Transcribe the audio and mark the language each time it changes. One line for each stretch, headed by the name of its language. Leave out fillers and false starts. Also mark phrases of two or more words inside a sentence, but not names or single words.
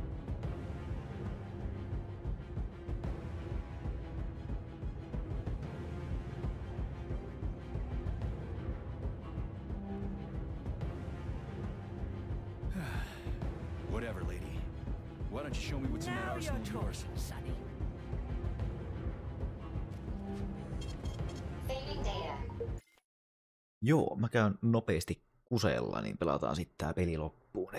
English: Whatever, lady. Why don't you show me what's in that Now arsenal you're of yours? talking, Sonny. Saving data.
Finnish: Joo, mä käyn nopeasti kuseella, niin pelataan sitten tää peli loppuun.